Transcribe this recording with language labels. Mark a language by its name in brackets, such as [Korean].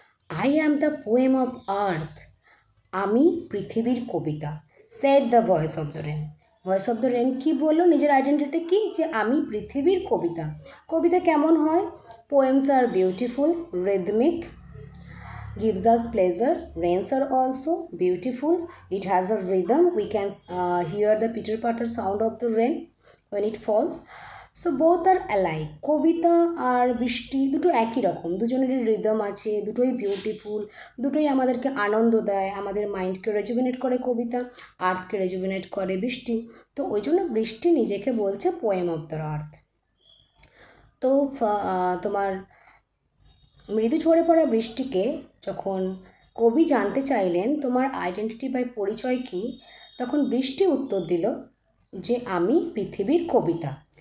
[English] I am the poem of earth, [Bangla] আমি পৃথিবীর কবিতা। [English] Said the voice of the rain. [Bangla] Voice of the rain কী বললো, নিজের identity কি, যে আমি পৃথিবীর কবিতা। কবিতা কেমন হয়? [English] Poems are beautiful, rhythmic, gives us pleasure. Rains are also beautiful. It has a rhythm. We can hear the pitter patter sound of the rain when it falls. So both are alike. [Bangla] কবিতা আর বৃষ্টি দুটো একই রকম, দুজনেরই rhythm আছে, দুটোই beautiful, দুটোই আমাদেরকে আনন্দ দেয়, আমাদের মাইন্ডকে রেজুভিনেট করে কবিতা, আর্থকে রেজুভিনেট করে বৃষ্টি। তো ওই জন্য বৃষ্টি নিজেকে বলছে [English] Poem of the earth. [Bangla] তো তোমার মৃদু ঝরে পড়া বৃষ্টিকে যখন কবি জানতে চাইলেন তোমার আইডেন্টিটি বা পরিচয় কী, তখন বৃষ্টি উত্তর দিল যে আমি পৃথিবীর কবিতা।